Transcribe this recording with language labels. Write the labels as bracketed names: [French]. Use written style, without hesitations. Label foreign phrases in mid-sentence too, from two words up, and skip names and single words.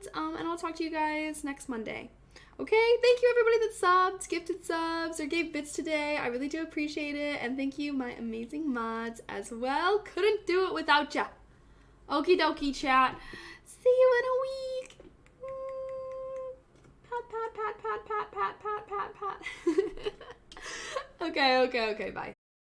[English] And I'll talk to you guys next Monday. Okay, thank you everybody that subbed, gifted subs, or gave bits today. I really do appreciate it. And thank you, my amazing mods as well. Couldn't do it without ya. Okie dokie, chat. See you in a week. Pat, pat, pat, pat, pat, pat, pat, pat, pat. Okay, bye.